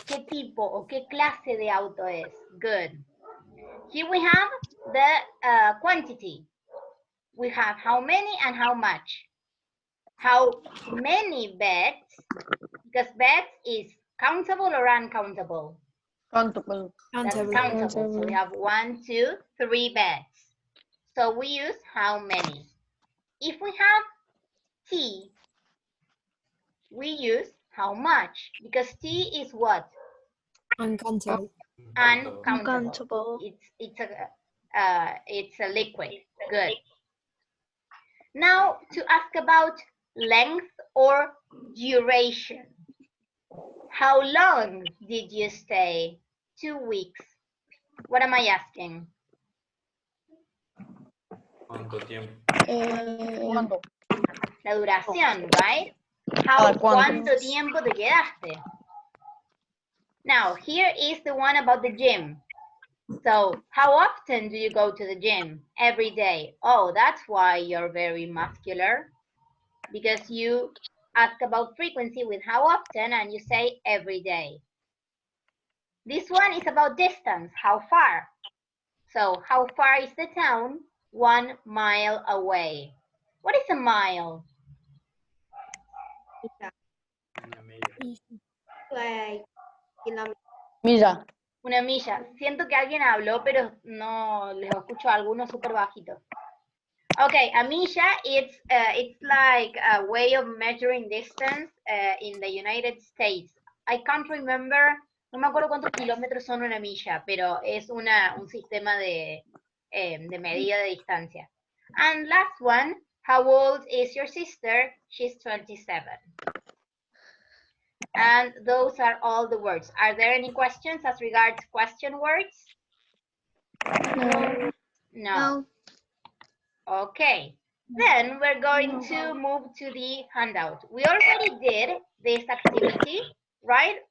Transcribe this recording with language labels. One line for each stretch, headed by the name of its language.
Spanish: ¿Qué tipo o qué clase de auto es?
English: Good. Here we have the quantity. We have how many and how much. How many beds, because beds is countable or uncountable? Countable. That's countable. So we have 1, 2, 3 beds. So we use how many. If we have T, we use how much, because T is what? Uncountable. Uncountable. It's a liquid. Good. Now to ask about length or duration. How long did you stay? 2 weeks. What am I asking?
Spanish: ¿Cuánto tiempo? ¿Cuánto? La duración,
English: right?
Spanish: ¿Cuánto tiempo te quedaste?
English: Now, here is the one about the gym. So, how often do you go to the gym? Every day. Oh, that's why you're very muscular. Because you ask about frequency with how often and you say every day. This one is about distance, how far. So, how far is the town? 1 mile away. What is a mile?
Spanish: Milla. Una milla. Siento que alguien habló, pero no les escucho a algunos súper bajitos.
English: Okay, a milla, it's like a way of measuring distance in the United States. I can't remember,
Spanish: no me acuerdo cuántos kilómetros son una milla, pero es un sistema de medida de distancia.
English: And last one, How old is your sister? She's 27. And those are all the words. Are there any questions as regards question words? No. No. Okay. Then we're going to move to the handout. We already did this activity, right?